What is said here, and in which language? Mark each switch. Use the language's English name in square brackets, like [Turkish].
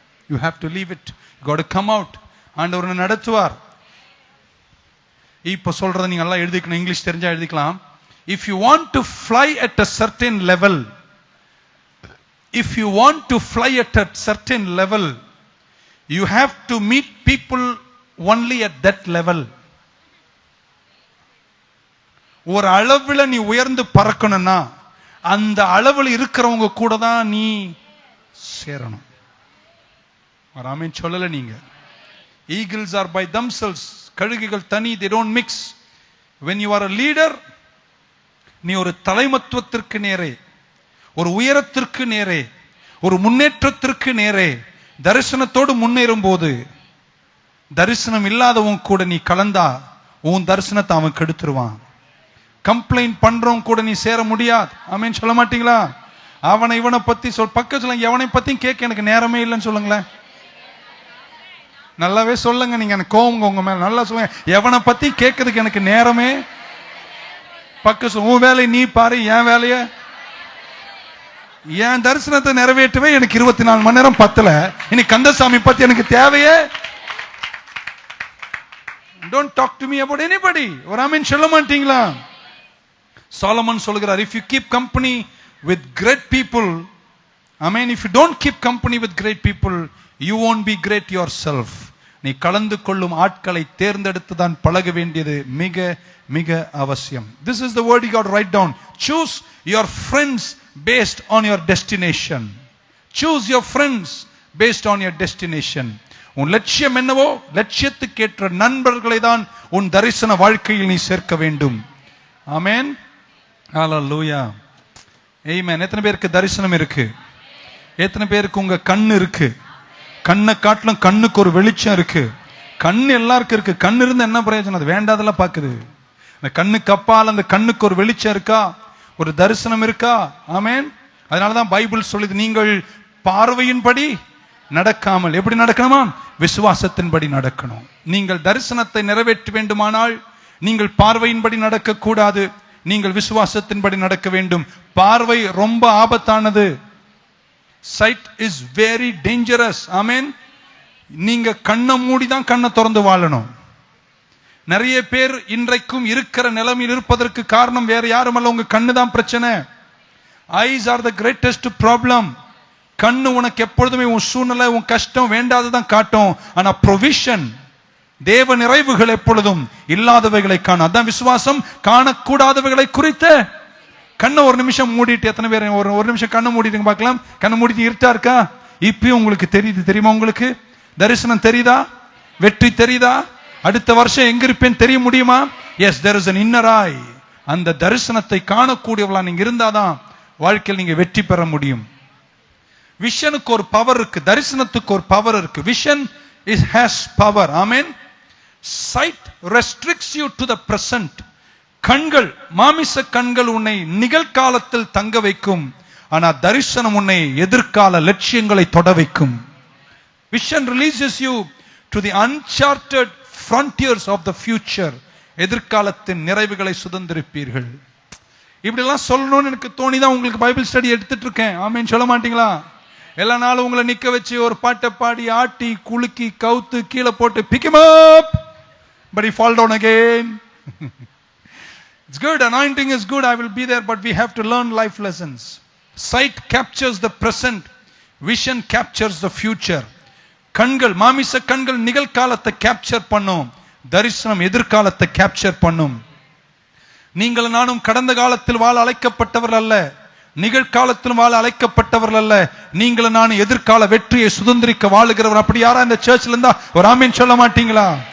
[English] You have to leave it, you got to come out. [Tamil] ஆண்டவர் நடத்துவார். இப்ப சொல்றத நீங்க எல்லாம் எழுதிக்கணும், இங்கிலீஷ் தெரிஞ்சா எழுதிக்கலாம். [English] If you want to fly at a certain level, if you want to fly at a certain level, you have to meet people only at that level. [Tamil] ஒரு அளவுல நீ உயர்ந்து பறக்கணும்னா அந்த அளவுல இருக்கிறவங்க கூட தான் நீ சேரணும். ஆமென் சொல்லல நீங்க. [English] Eagles are by themselves, [Tamil] கழுகுகள் தனி, [English] they don't mix. When you are a leader, [Tamil] நீ ஒரு தலைமத்துவத்திற்கு நேரே, ஒரு உயரத்திற்கு நேரே, ஒரு முன்னேற்றத்திற்கு நேரே தரிசனத்தோடு முன்னேறும் போது தரிசனம் இல்லாதவங்க கூட நீ கலந்தா உன் தரிசனத்தை அவன் கெடுத்துருவான். கம்ப்ளைண்ட் பண்றவங்க கூட நீ சேர முடியாது. ஆமென் சொல்ல மாட்டீங்களா? அவனை இவனை பத்தி பக்கத்துல எவனை பத்தியும் கேட்க எனக்கு நேரமே இல்லைன்னு சொல்லுங்களேன். நல்லாவே சொல்லுங்க, நீங்க எனக்கு கோவங்க உங்க மேல, நல்லா சொல்லுங்க, எவனை பத்தி கேட்கறதுக்கு எனக்கு நேரமே. பக்க உன் வேலையை நீ பாரு, என் வேலைய, என் தரிசனத்தை நிறைவேற்றவே எனக்கு 24 மணி நேரம் பத்தல. இனி கந்தசாமி பத்தி எனக்கு தேவையே. [English] Don't talk to me about anybody. [Tamil] ஒரு ஆமென் சொல்ல மாட்டீங்களா? சாலமன் சொல்கிறார், [English] if you keep company with great people, amen, if you don't keep company with great people, you won't be great yourself. [Tamil] நீ கலந்து கொள்ளும் ஆட்களை தேர்ந்தெடுத்து தான் பழக வேண்டியது மிக மிக அவசியம். [English] This is the word you got to write down. Choose your friends based on your destination. Choose your friends based on your destination. [Tamil] உன் லட்சியம் என்னவோ லட்சியத்துக்கு ஏற்ற நண்பர்களை தான் உன் தரிசன வாழ்க்கையில் நீ சேர்க்க வேண்டும். ஆமென், ஹalleluya, ஆமென். எத்தனை பேருக்கு தரிசனம் இருக்கு? எத்தனை பேருக்கு உங்க கண்ணு இருக்கு? கண்ணை காட்டிலும் கண்ணுக்கு ஒரு வெளிச்சம் இருக்கு. கண்ணு எல்லாருக்கும் இருக்கு. கண்ணு இருந்து என்ன பிரயோஜனம்? அது வேண்டாதெல்லாம் பாக்குது. அந்த கண்ணுக்கு அப்பால் அந்த கண்ணுக்கு ஒரு வெளிச்சம் இருக்கா? ஒரு தரிசனம் இருக்கா? ஆமென். அதனாலதான் பைபிள் சொல்லுது, நீங்கள் பார்வையின்படி நடக்காமல் எப்படி நடக்கணுமா? விசுவாசத்தின்படி நடக்கணும். நீங்கள் தரிசனத்தை நிறைவேற்ற வேண்டுமானால் நீங்கள் பார்வையின்படி நடக்க கூடாது, நீங்கள் விசுவாசத்தின்படி நடக்க வேண்டும். பார்வை ரொம்ப ஆபத்தானது. [English] Sight is very dangerous. [Tamil] ஆமென். நீங்க கண்ணை மூடி தான் கண்ணை திறந்து வாழணும். நிறைய பேர் இன்றைக்கும் இருக்கிற நிலைமையில் இருப்பதற்கு காரணம் வேற யாரும் அல்ல, உங்க கண்ணு தான் பிரச்சனை. [English] Eyes are the greatest problem. [Tamil] கண்ணு உனக்கு எப்பொழுதுமே உன் சூழ்நிலை, உன் கஷ்டம் வேண்டாததான் காட்டும். ஆனா ப்ரொவிஷன், தேவ நிறைவுகள் எப்பொழுதும் இல்லாதவைகளை காணும். அதான் விசுவாசம், காணக்கூடாதவைகளை குறித்த. கண்ணை ஒரு நிமிஷம் மூடிட்டு, எத்தனை பேர் ஒரு நிமிஷம் கண்ணை மூடிட்டு பார்க்கலாம்? கண்ணை மூடிட்டு இருட்டா இருக்கா? இப்பயும் உங்களுக்கு தெரியுது தெரியுமா? உங்களுக்கு தரிசனம் தெரியுதா? வெற்றி தெரியுதா? அடுத்த வருஷம் எங்க இருப்பேன் தெரிய முடியுமா? [English] Yes, there is an inner eye. [Tamil] அந்த தரிசனத்தை காணக்கூடியவளா நீங்க இருந்தாதான் வாழ்க்கையில் நீங்க வெற்றி பெற முடியும். விஷனுக்கு ஒரு பவர் இருக்கு, தரிசனத்துக்கு ஒரு பவர் இருக்கு. [English] Vision has power. ஆமென். Sight restricts you to the present. [Tamil] கண்கள், மாமிச கண்கள் உன்னை நிகழ்காலத்தில் தங்க வைக்கும். ஆனா தரிசனம் உன்னை எதிர்கால லட்சியங்களை தொட வைக்கும். Vision releases you to the uncharted frontiers of the future. எதிர்காலத்தின் நிறைவுகளை சுதந்திரிப்பீர்கள். இப்படி எல்லாம் சொல்லணும்னு எனக்கு தோணிதான் உங்களுக்கு பைபிள் ஸ்டடி எடுத்துட்டு இருக்கேன். ஆமென் சொல்ல மாட்டீங்களா? எல்லா நாளும் உங்களை நிக்க வச்சு ஒரு பாட்டை பாடி ஆட்டி குலுக்கி கவுத்து கீழே போட்டு [English] pick him up but he fall down again. It's good, anointing is good, I will be there, but we have to learn life lessons. Sight captures the present, vision captures the future. [Tamil] கண்கள், மாமிச கண்கள் நிகழ்காலத்தை capture பண்ணும், தரிசனம் எதிர்காலத்தை capture பண்ணும். நீங்கள் நானும் கடந்த காலத்தில் வாழ அழைக்கப்பட்டவர்கள் அல்ல, நிகழ்காலத்தில் வாழ அழைக்கப்பட்டவர்கள் அல்ல. நீங்கள் நானும் எதிர்கால வெற்றியை சுதந்திரிக்க வாழுகிறவர். அப்படி யாரா இந்த சர்ச்ல இருந்தா ஒரு ஆமென் சொல்ல மாட்டீங்களா?